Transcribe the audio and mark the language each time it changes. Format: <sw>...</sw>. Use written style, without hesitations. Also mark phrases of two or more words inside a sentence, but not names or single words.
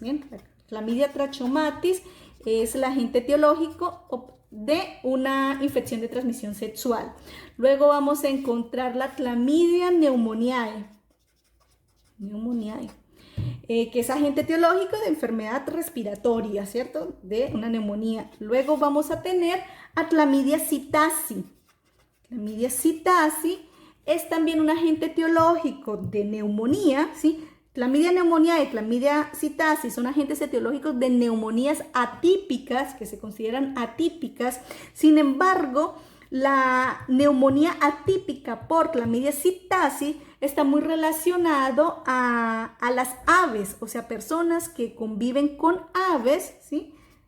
<es>Bien, la clamidia trachomatis es el agente etiológico de una infección de transmisión sexual. Luego vamos a encontrar la clamidia pneumoniae. Que es agente etiológico de enfermedad respiratoria, ¿cierto? De una neumonía. Luego vamos a tener a Chlamydia psittaci. Chlamydia psittaci es también un agente etiológico de neumonía, ¿sí? Chlamydia pneumoniae y Chlamydia psittaci son agentes etiológicos de neumonías atípicas, que se consideran atípicas. Sin embargo, la neumonía atípica por Chlamydia psittaci está muy relacionado a las aves, o sea, personas que conviven con aves, ¿sí?</es>